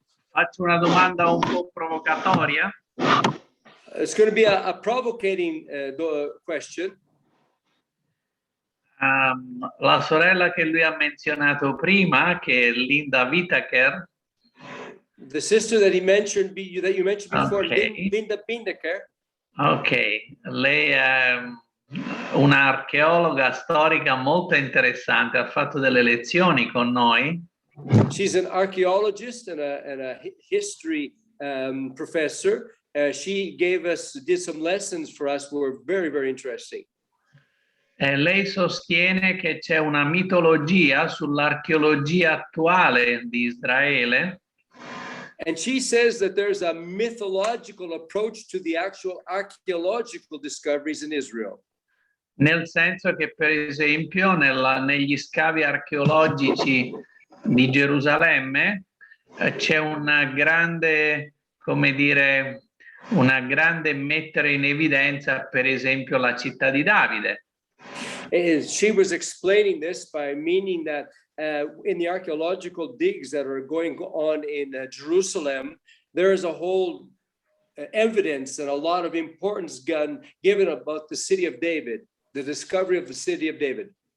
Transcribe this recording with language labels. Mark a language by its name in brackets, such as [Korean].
[Italian] Faccio una domanda un po' provocatoria. [English] It's going to be a provocating question. [Italian] La sorella che lui ha menzionato prima, che è Linda Whittaker, [English] The sister that you mentioned before, Okay. Linda Bindeker. [Italian] ok, lei è un'archeologa storica molto interessante, ha fatto delle lezioni con noi. [English] She's an archaeologist and a history professor. She did some lessons for us who were very, very interesting. [Italian] Lei sostiene che c'è una mitologia sull'archeologia attuale di Israele. [English] And she says that there's a mythological approach to the actual archaeological discoveries in Israel. [Italian] Nel senso che, per esempio, negli scavi archeologici di Gerusalemme c'è una grande, come dire, una grande mettere in evidenza, per esempio, la città di Davide. [English] And she was explaining this by meaning that in the archaeological digs that are going on in Jerusalem, there is a whole evidence and a lot of importance given about the city of David, the discovery of the city of David.